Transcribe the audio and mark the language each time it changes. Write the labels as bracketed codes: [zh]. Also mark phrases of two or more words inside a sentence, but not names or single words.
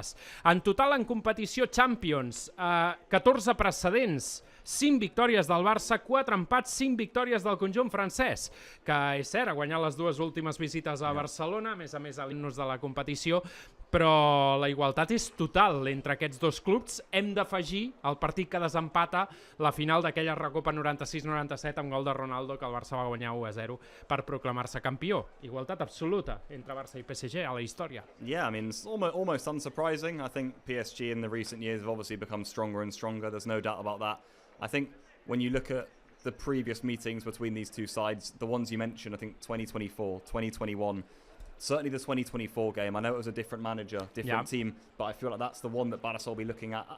[ca] En total en competició Champions, 14 precedents 5 victòries del Barça, 4 empats, 5 victòries del conjunt francès, que és cert, ha guanyat les dues últimes visites a Barcelona, a més a l'himnos de la competició, però la igualtat és total entre aquests dos clubs. Hem d'afegir el partit que desempata la final d'aquella Recopa 96-97 amb gol de Ronaldo, que el Barça va guanyar 1-0 per proclamar-se campió. Igualtat absoluta entre Barça i PSG a la història. [en] Yeah, I mean, it's almost unsurprising. I think PSG in the recent years have obviously become stronger and stronger. There's no doubt about that. I think when you look at the previous meetings between these two sides, the ones you mentioned, I think 2024, 2021, certainly the 2024 game, I know it was a different manager, different team, but I feel like that's the one that Barça will be looking at.